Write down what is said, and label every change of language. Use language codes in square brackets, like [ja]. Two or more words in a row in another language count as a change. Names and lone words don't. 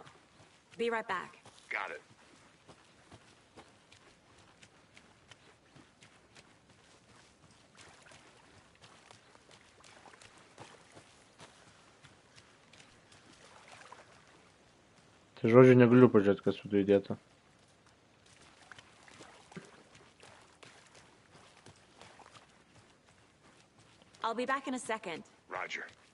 [en] Be right back. Got it. [lt] Tai žodžiu negaliu pažiūrėti, kas viduje įdėta. [en] I'll be back in a second. Roger.